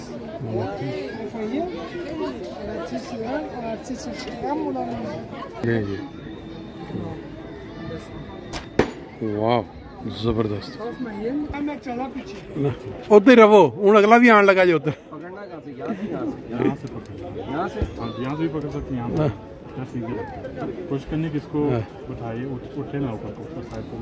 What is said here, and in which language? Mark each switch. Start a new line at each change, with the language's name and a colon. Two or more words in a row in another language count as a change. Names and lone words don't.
German: Ja? Einfach hier, und dann ziehst du an, und dann ziehst du stramm und dann...
Hindi: वाह जबरदस्त। उधर रहो, हूँ अगला भी आने लगा जो उधर। यहाँ से भी पकड़ सकते हैं, यहाँ कोशिश करने की इसको उठाइए, उठे ना ऊपर साइड को।